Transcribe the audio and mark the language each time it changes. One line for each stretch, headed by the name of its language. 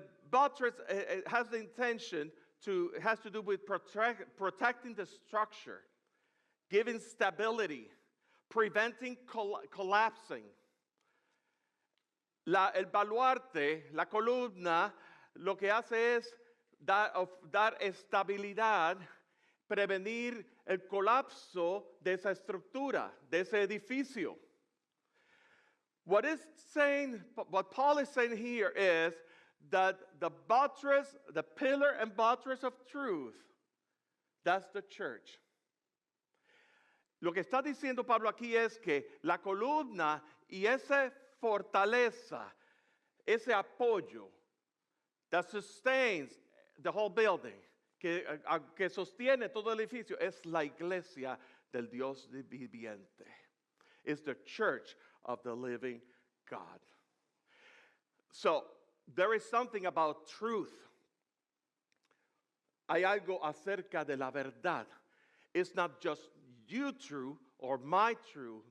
English: Buttress has the intention has to do with protecting the structure, giving stability, preventing collapsing.
Spanish: El baluarte, la columna, lo que hace es dar estabilidad, prevenir el colapso de esa estructura, de ese edificio.
English: What Paul is saying here is that the buttress, the pillar and buttress of truth, that's the church.
Spanish: Lo que está diciendo Pablo aquí es que la columna y esa fortaleza, ese apoyo
English: that sustains the whole building,
Spanish: que sostiene todo el edificio, es la iglesia del Dios viviente.
English: It's the church of the living God. So, there is something about truth.
Spanish: Hay algo acerca de la verdad.
English: It's not just you true or my truth.